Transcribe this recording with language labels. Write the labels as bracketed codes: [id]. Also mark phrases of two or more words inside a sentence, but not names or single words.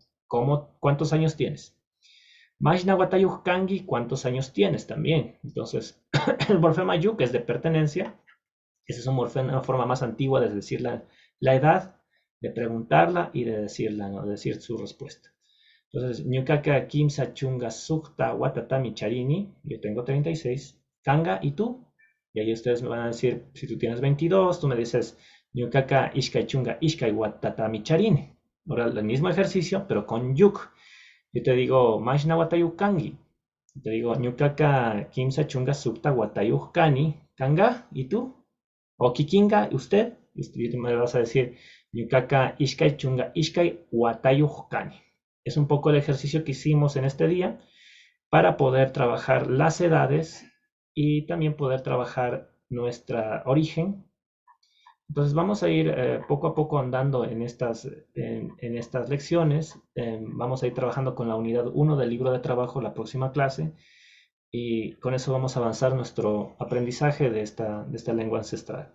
[es] ¿Cuántos años tienes? [qu] Majna Watayuj Kangi, [es] ¿cuántos años tienes también? Entonces, el morfema yu, que es de pertenencia, esa es una forma más antigua de decir la edad, de preguntarla y de decirla, ¿no? De decir su respuesta. Entonces, [qu] ñukaka kimsa chunga sukta watatami charini, [es] yo tengo 36. Kanga, ¿y tú? Y ahí ustedes me van a decir, si tú tienes 22, tú me dices, [qu] ñukaka ishkai chunga ishkai watatami charini. [es] Ahora el mismo ejercicio, pero con yuk. Yo te digo, [qu] mashna watayuk kangi. [es] Te digo, [qu] ñukaka kimsa chunga sukta watayuk kani. Kanga, [es] ¿y tú? O kikinga, ¿usted? Y tú me vas a decir, [qu] ñukaka ishkai chunga ishkai watayuk kani. [es] Es un poco el ejercicio que hicimos en este día para poder trabajar las edades y también poder trabajar nuestra origen. Entonces vamos a ir poco a poco andando en estas lecciones. Vamos a ir trabajando con la unidad 1 del libro de trabajo la próxima clase y con eso vamos a avanzar nuestro aprendizaje de esta lengua ancestral.